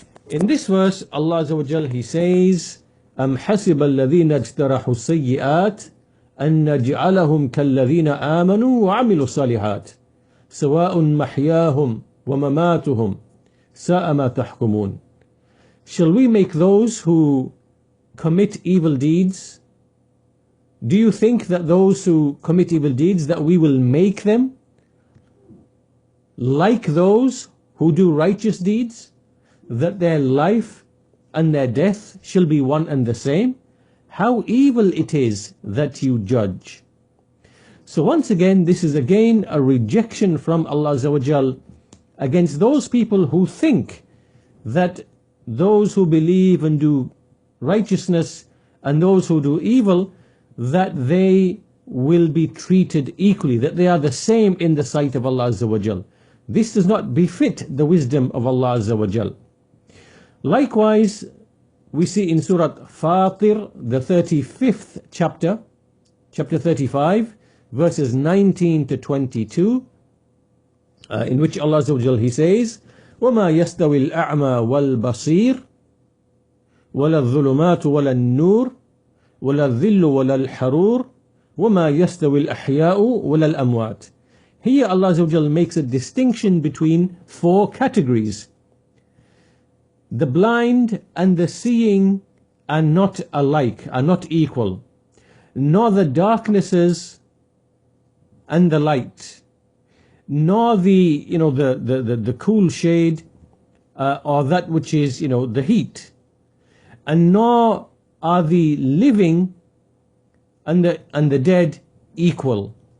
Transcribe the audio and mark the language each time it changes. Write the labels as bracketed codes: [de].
[en] In this verse, Allah Azza wa Jal, He says, [ar] أَمْ حَسِبَ الَّذِينَ اجْتَرَحُوا السَّيِّئَاتِ أَنْ نَجْعَلَهُمْ كَالَّذِينَ آمَنُوا وَعَمِلُوا الصَّالِحَاتِ سَوَاءٌ مَحْيَاهُمْ وَمَمَاتُهُمْ سَاءَ مَا تَحْكُمُونَ. [en] Shall we make those who commit evil deeds? Do you think that those who commit evil deeds, that we will make them like those who do righteous deeds, that their life and their death shall be one and the same? How evil it is that you judge. So once again, this is again a rejection from Allah Azza wa Jal against those people who think that those who believe and do righteousness and those who do evil, that they will be treated equally, that they are the same in the sight of Allah Azza wa Jal. This does not befit the wisdom of Allah Azza wa Jal. Likewise, we see in Surah Fatir, the 35th chapter, chapter 35, verses 19 to 22, in which Allah Azza wa Jal, He says, [ar] وَمَا يَسْتَوِي الْأَعْمَى وَالْبَصِيرُ وَلَا الظُّلُمَاتُ وَلَا النُّورُ وَلَا الظِّلُّ وَلَا الْحَرُورُ وَمَا يَسْتَوِي الْأَحْيَاءُ وَلَا الْأَمْوَاتُ. [en] Here Allah Azza wa Jal makes a distinction between four categories. The blind and the seeing are not alike, are not equal, nor the darknesses and the light, nor the cool shade, or that which is the heat, and nor are the living and the dead equal.